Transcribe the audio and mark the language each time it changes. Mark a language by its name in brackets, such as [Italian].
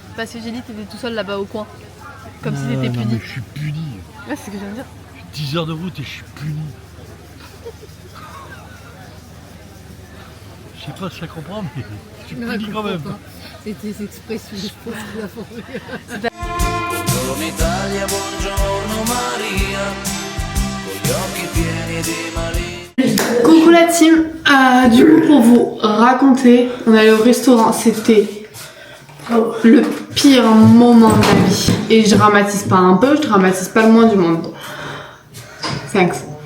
[French] Parce que j'ai dit que t'étais tout seul là-bas au coin. Comme si Non, t'étais non, puni. mais je suis puni. Ouais, c'est ce que je viens de dire. 10 heures de route et je suis puni. Je sais pas si ça comprend, mais je suis puni quand même. C'était des expressions, je pense qu'il a fondé. [Italian] Buongiorno Italia, buongiorno Maria, con gli occhi pieni di malia. [French] Coucou la team, du coup pour vous raconter, on est allé au restaurant, c'était le pire moment de ma vie. Et je dramatise pas un peu, je dramatise pas le moins du monde. Thanks.